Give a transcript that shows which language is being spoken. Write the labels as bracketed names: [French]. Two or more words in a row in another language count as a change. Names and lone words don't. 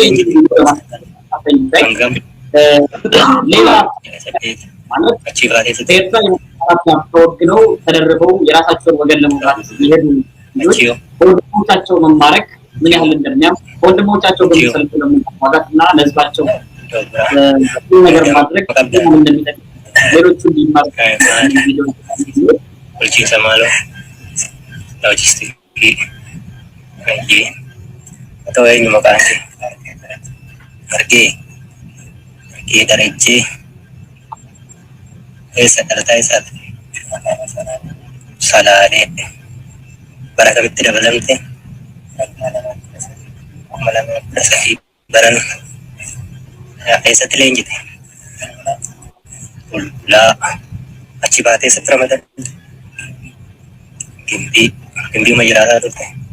[Amharic] ሌላ ማለት ኤርትራ ተወግነው ተደርበው የራሳቸውን ወገን ለመውጋት የሚሄዱ ልጆች ወንድሞቻቸው መማረክ ምን ያህል እንደሚያም ወንድሞቻቸው በሚሰልፉ ለማዋጋትና ለህዝባቸው ነገር ማድረግ ምን እንደሚጠቅም ሌሎቹ ሊማሩ [Oromo] bulchiinsa maaloo loojistikii kayyee ta'uu eenyu maqaan kee argee darajjee eessa dhalataa isaati salaalee bara kamitti dabalamte 2013 baran eessatti leenjite Ulaa achi baatee eessatti ramadatte Gimbii majiraataa turte.